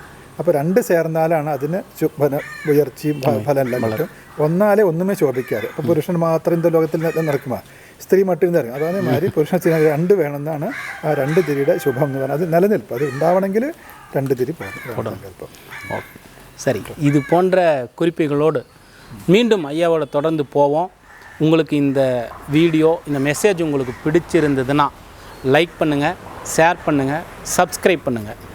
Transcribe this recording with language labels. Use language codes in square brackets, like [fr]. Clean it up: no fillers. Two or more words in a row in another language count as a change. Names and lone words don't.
[ml] അപ്പോൾ രണ്ട് ചേർന്നാലാണ് അതിന് ഉയർച്ചയും ഫലമെല്ലാം കിട്ടും. ഒന്നാലെ ഒന്നുമേ ശോഭിക്കാതെ. അപ്പോൾ പുരുഷൻ മാത്രം ഇന്ത്യ ലോകത്തിൽ നടക്കുമ്പോൾ സ്ത്രീ മട്ടിൽ നിന്ന് ഇറങ്ങും. അതാണ് മാതിരി പുരുഷൻ സ്ത്രീ രണ്ട് വേണമെന്നാണ് ആ രണ്ട് തിരിയുടെ ശുഭം എന്ന് പറഞ്ഞാൽ. അത് നിലനിൽപ്പ്, അത് ഉണ്ടാവണമെങ്കിൽ രണ്ട് തിരി പോകണം. [ta] சரி, இது போன்ற குறிப்புகளோடு மீண்டும் ஐயாவோட தொடர்ந்து போவோம். உங்களுக்கு இந்த வீடியோ, இந்த மெசேஜ் உங்களுக்கு பிடிச்சிருந்ததுன்னா லைக் பண்ணுங்கள், ஷேர் பண்ணுங்கள், சப்ஸ்கிரைப் பண்ணுங்கள்.